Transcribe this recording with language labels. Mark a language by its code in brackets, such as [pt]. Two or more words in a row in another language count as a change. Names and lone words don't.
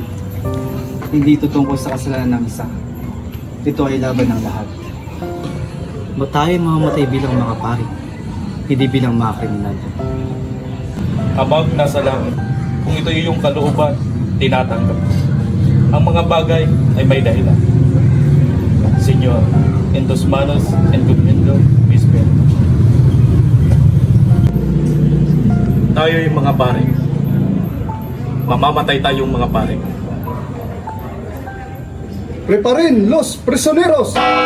[tl] Hindi ito tungkol sa kasalanan ng isa. Ito ay laban ng lahat. Tayo mamamatay bilang mga pari, hindi bilang mga kriminal. Amang nasa langit, kung ito yung kalooban, tinatanggap. Ang mga bagay ay may dahilan. [es] Señor, en tus manos encomiendo mis penas. [tl] Tayo yung mga pare. Mamamatay tayong mga pare. [es] Preparen los prisioneros.